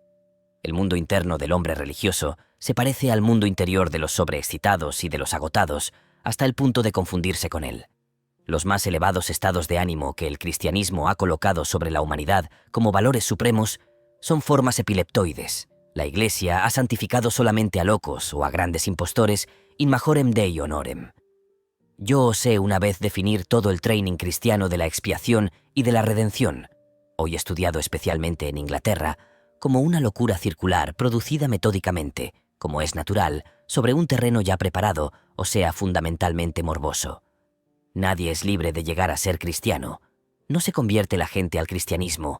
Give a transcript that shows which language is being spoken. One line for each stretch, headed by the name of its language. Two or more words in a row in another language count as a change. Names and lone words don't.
Spanish: El mundo interno del hombre religioso se parece al mundo interior de los sobreexcitados y de los agotados, hasta el punto de confundirse con él. Los más elevados estados de ánimo que el cristianismo ha colocado sobre la humanidad como valores supremos son formas epileptoides. La Iglesia ha santificado solamente a locos o a grandes impostores
Latin: in majorem Dei honorem.
Spanish: Yo osé una vez definir todo el training cristiano de la expiación y de la redención, hoy estudiado especialmente en Inglaterra, como una locura circular producida metódicamente, como es natural, sobre un terreno ya preparado, o sea, fundamentalmente morboso. Nadie es libre de llegar a ser cristiano. No se convierte la gente al cristianismo.